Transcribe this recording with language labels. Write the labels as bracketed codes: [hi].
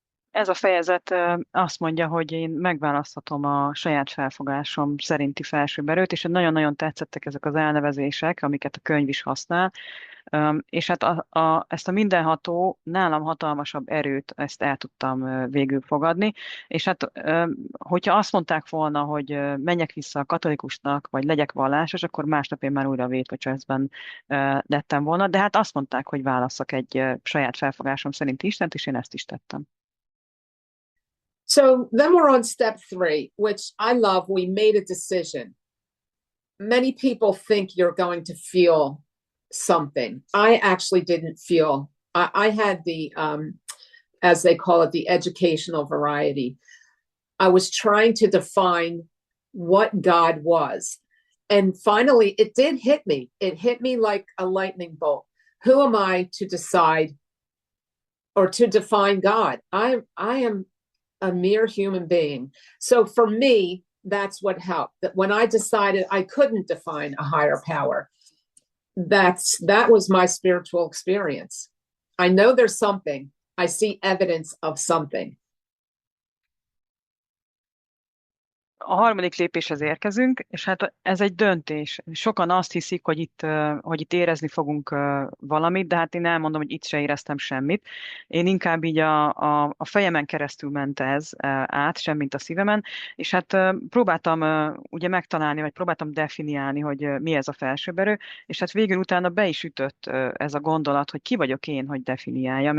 [hu] Ez a fejezet azt mondja, hogy én megválaszthatom a saját felfogásom szerinti felsőbb és nagyon-nagyon tetszettek ezek az elnevezések, amiket a könyv is használ, és hát ezt a mindenható, nálam hatalmasabb erőt, ezt el tudtam végül fogadni, és hát hogyha azt mondták volna, hogy menjek vissza a katolikusnak, vagy legyek vallásos, akkor másnap én már újra a Weight Watchersben lettem volna, de hát azt mondták, hogy válasszak egy saját felfogásom szerinti Istent, és én ezt is tettem. [en] So then we're on step 3, which I love. We made a decision. Many people think you're going to feel something. I actually didn't feel. I had the, as they call it, the educational variety. I was trying to define what God was. And finally, it did hit me. It hit me like a lightning bolt. Who am I to decide or to define God? I am a mere human being. So for me, that's what helped. That when I decided I couldn't define a higher power, that was my spiritual experience. I know there's something. I see evidence of something. [hu] A harmadik lépéshez érkezünk, és hát ez egy döntés. Sokan azt hiszik, hogy itt érezni fogunk valamit, de hát én elmondom, hogy itt se éreztem semmit. Én inkább így a fejemen keresztül ment ez át, semmint a szívemen, és hát próbáltam ugye megtalálni, vagy próbáltam definiálni, hogy mi ez a felsőbb erő, és hát végül utána be is ütött ez a gondolat, hogy ki vagyok én, hogy definiáljam.